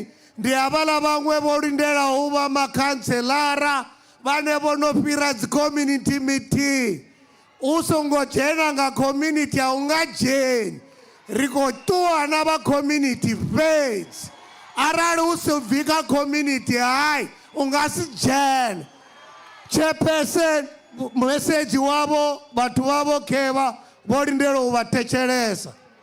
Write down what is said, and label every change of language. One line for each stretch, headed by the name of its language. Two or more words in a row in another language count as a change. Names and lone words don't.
Venda: ndi avala vhaṅwe vo lindela u va makhanselara vane vo no fhira dzi-
English: community meeting
Venda: u songo dzhena nga community a u nga dzheni ri khou ṱuwa na va community fhedzi arali u si bvi kha community hayi u nga si dzhena
English: chairperson message
Venda: wavo vathu vavo kheva vo lindela u va thetshelesa